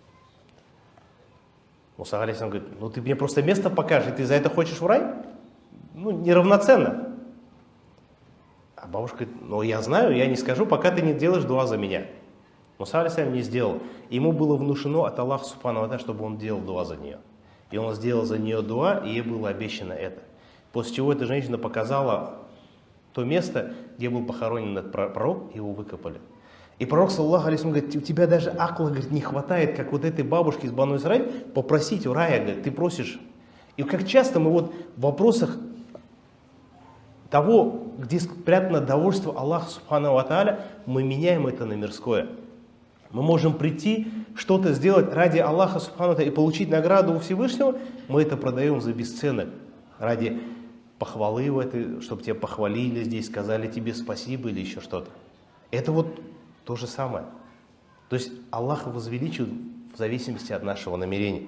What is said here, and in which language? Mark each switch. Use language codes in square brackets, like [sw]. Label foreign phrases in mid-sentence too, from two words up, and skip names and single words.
[ru] Муса алейхиссалям говорит, ну ты мне просто место покажешь, и ты за это хочешь в рай? Ну, неравноценно. А бабушка говорит, ну я знаю, я не скажу, пока ты не делаешь дуа за меня. Муса алейхиссалям не сделал. Ему было внушено от Аллаха [ar] سبحانه وتعالى, [ru] чтобы он делал дуа за нее. И он сделал за нее дуа, и ей было обещано это. После чего эта женщина показала то место, где был похоронен этот пророк, его выкопали. И пророк, [ar] صلى الله عليه وسلم, [ru] говорит, у тебя даже акла, говорит, не хватает, как вот этой бабушки из Бану Исраиль, попросить у рая, говорит, ты просишь. И как часто мы вот в вопросах того, где спрятано довольство Аллаха [ar] سبحانه وتعالى, [ru] мы меняем это на мирское. Мы можем прийти, что-то сделать ради Аллаха [ar] سبحانه وتعالى [ru] и получить награду у Всевышнего, мы это продаем за бесценок. Ради похвалы в этой, чтобы тебя похвалили здесь, сказали тебе спасибо или еще что-то. Это вот то же самое. То есть Аллах возвеличивает в зависимости от нашего намерения.